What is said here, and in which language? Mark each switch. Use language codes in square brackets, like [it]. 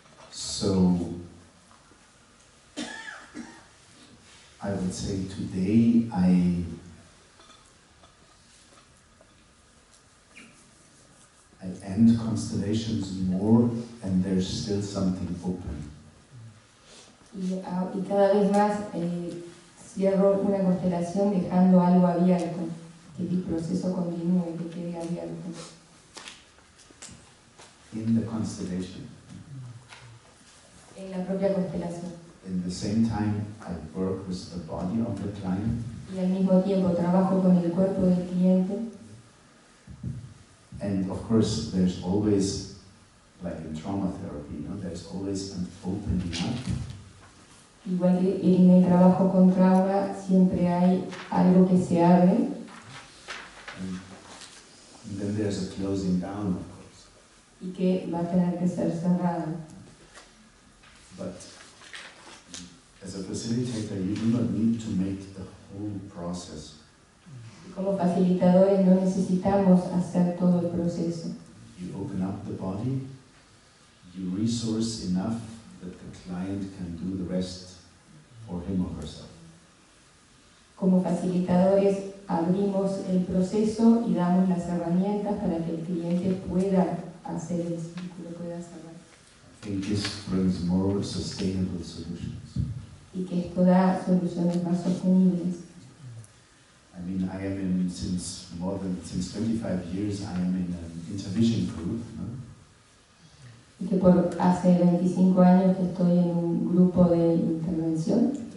[en] So I would say today I end constellations more and there's still something open. [es] Y cada vez más cierro una constelación dejando algo abierto, que el proceso continúe, que quede abierto. [en] In the constellation. [es] En la propia constelación. [en] In the same time, I work with the body of the client. [es] Y al mismo tiempo trabajo con el cuerpo del cliente. [en] And of course, there's always, like in trauma therapy, there's always an opening up. [es] Igual que en el trabajo con trauma, siempre hay algo que se abre. [en] And then there's a closing down, of course. [es] Y que va a tener que ser cerrado. [en] But as a facilitator, you do not need to make the whole process. [es] Como facilitadores no necesitamos hacer todo el proceso. [en] You open up the body, you resource enough that the client can do the rest for him or herself. [es] Como facilitadores abrimos el proceso y damos las herramientas para que el cliente pueda hacer el círculo, pueda cerrar. [en] I think this brings more sustainable solutions. [es] Y que esto da soluciones más sostenibles. [en] I mean, I am in, since 25 years, I am in an intervision group. [es] No? Y que por hace 25 años que estoy en un grupo de intervención.